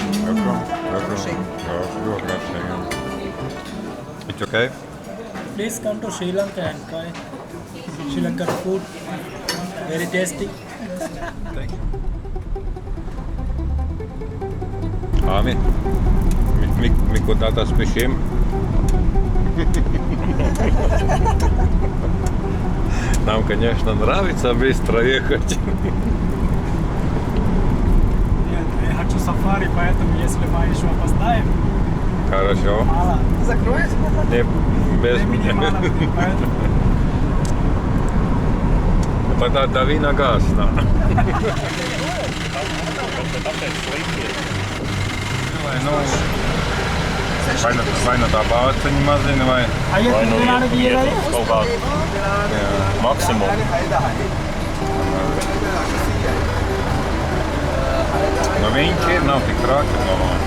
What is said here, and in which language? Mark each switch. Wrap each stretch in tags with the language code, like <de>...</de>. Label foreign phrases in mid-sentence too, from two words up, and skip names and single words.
<lv>Garšīgi. Jā, ļoti garšīgi.</lv> <en>It's okay? Please come to Sri Lanka and try Sri Lankan food. Very tasty.</en> <ru>Ами, мы куда-то спешим. Нам, конечно, нравится быстро ехать. Нет, я хочу сафари, поэтому если мы еще опоздаем, Хорошо. мало. Закроет? Не, без Времени мало меня. будет, поэтому Тогда дави на газ. Да.</ru> <lv>Vai no tā bāciņa mazina vai? आइए दिनार दिए गए Kaut kādu maksimumu. Nu viņš ir, nav tik traki, domāju.</lv>